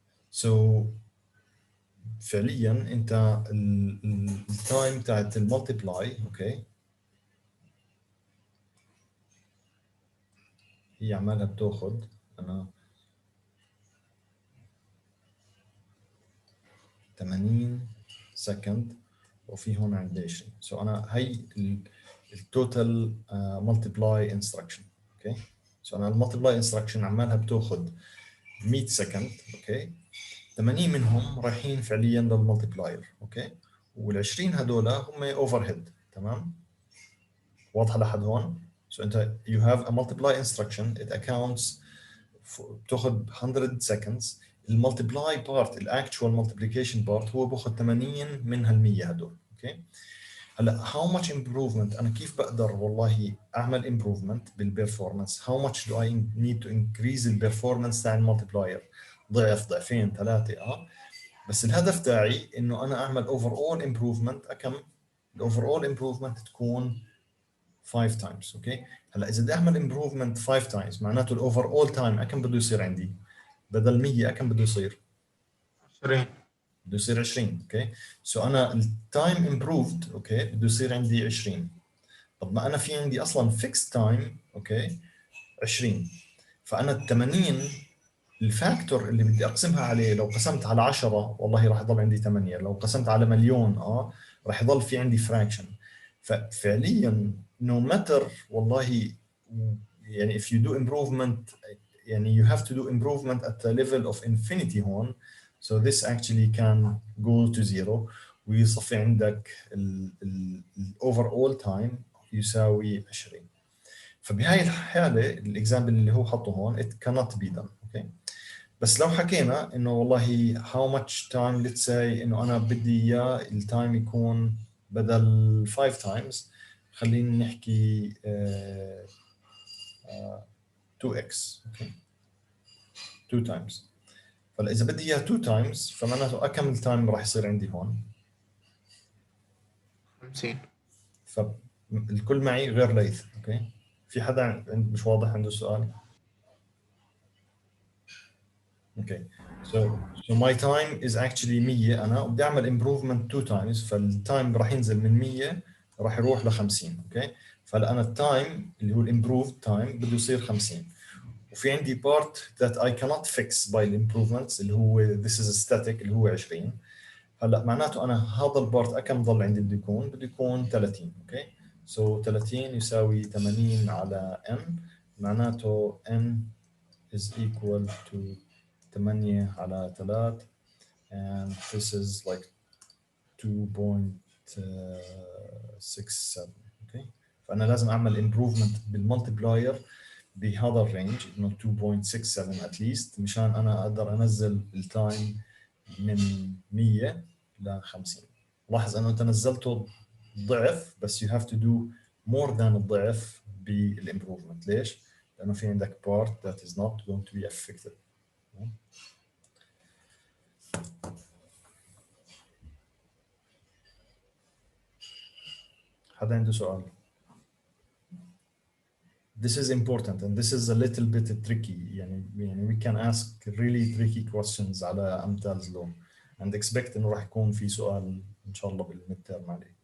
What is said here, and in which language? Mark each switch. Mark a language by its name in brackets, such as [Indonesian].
[Arabic] So فعليا أنت التايم تاعت المultiply, okay, هي عمالها بتاخد أنا 80 سكند وفي هون عندي 20. So أنا هي التوتال multiply instruction, okay. So أنا المultiply instruction عمالها بتاخد 100 سكند, okay. 80 منهم رايحين فعليا للمultiplier, okay. وال20 هدول هم overhead, تمام. واضحة لحد هون؟ [English] So أنت you have a multiply instruction, it accounts بتاخد 100 seconds. [Arabic] الملتبلاي بارت الاكتشوال ملتبليكيشن بارت هو باخذ 80 منها ال100 هدول. اوكي هلا [English] how much improvement [Arabic] انا كيف بقدر والله اعمل improvement بالبرفورمانس؟ [English] how much do I need to increase [Arabic] البرفورمانس تاع الملتبلاير؟ ضعف ضعفين ثلاثه بس الهدف تاعي انه انا اعمل overall improvement كم الاوفرول improvement تكون 5 times. اوكي هلا اذا بدي اعمل improvement 5 times معناته الاوفرول تايم كم بده يصير عندي؟ بدل 100 كم بده يصير؟ 20. بده يصير 20. اوكي سو انا التايم امبروفد اوكي بده يصير عندي 20. طب ما انا في عندي اصلا فيكس تايم اوكي 20 فانا ال 80 الفاكتور اللي بدي اقسمها عليه لو قسمت على 10 والله راح يضل عندي 8 لو قسمت على مليون راح يضل في عندي فراكشن. [English] ففعليا no matter والله يعني if you do improvement يعني you have to do improvement at the level of infinity هون so this actually can go to zero [Arabic] ويصفي عندك ال [English] overall time يساوي 20. [Arabic] فبهاي الحالة الاكزامبل اللي هو حطه هون [English] it cannot be done. [Arabic] okay بس لو حكينا انه والله [English] how much time let's say [Arabic] انه انا بدي اياه التايم يكون بدل 5 times خلينا نحكي 2x اوكي 2 times. فاذا بدي اياه 2 times فمعناته كم التايم راح يصير عندي هون؟ 50. فالكل معي غير ليث. اوكي في حدا مش واضح عنده سؤال؟ اوكي [English] so my time is actually 100 [Arabic] انا وبدي اعمل improvement 2 times فالتايم راح ينزل من 100 راح يروح ل 50. اوكي فهلا انا التايم اللي هو الامبروفد تايم بده يصير 50 وفي عندي [English] part that I cannot fix by the improvements [Arabic] اللي هو [English] this is static [Arabic] اللي هو 20. هلا معناته انا هذا البارت كم ضل عندي بده يكون 30. [English] اوكي so 30 يساوي 80 على n [Arabic] معناته [English] n is equal to 8 على 3 and this is like 2.67. [Arabic] اوكي فانا لازم اعمل improvement بالمالتيبلاير بهذا الرينج انه 2.67 at least مشان انا اقدر انزل التايم من 100 ل 50. لاحظ انه انت نزلته ضعف بس [English] you have to do more than [Arabic] الضعف بالimprovement. ليش؟ لانه في عندك [English] part that is not going to be affected. [Arabic] حدا عنده سؤال؟ [English] This is important and this is a little bit tricky. [Arabic] يعني [English] we can ask really tricky questions [Arabic] على أمثال law and expect إنه راح يكون في سؤال إن شاء الله بالميد تيرم عليه.